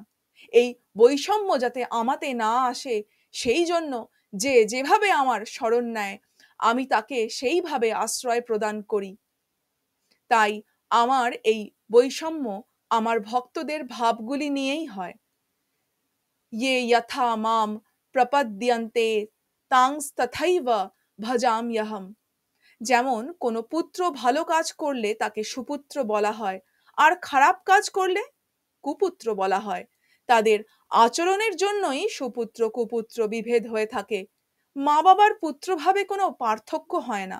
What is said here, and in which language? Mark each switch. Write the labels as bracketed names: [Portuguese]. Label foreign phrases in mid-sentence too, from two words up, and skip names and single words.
[Bangla] এই বৈষম্য যাতে আমাতে না আসে, সেই জন্য যে যেভাবে আমার শরণ নেয়, আমি তাকে সেইভাবে আশ্রয় প্রদান করি। তাই আমার এই বৈষম্য আমার ভক্তদের ভাবগুলি নিয়েই হয়। [Sanskrit] ये यथा माम प्रपद्यन्ते तांस्तथैव ভজাম্যহম। [Bangla] যেমন কোনো পুত্র ভালো কাজ করলে তাকে সুপুত্র বলা হয়, আর খারাপ কাজ করলে কুপুত্র বলা হয়। তাদের আচরণের জন্যই সুপুত্র কুপুত্র বিভেদ হয়ে থাকে। মা বাবার পুত্রভাবে কোনো পার্থক্য হয় না।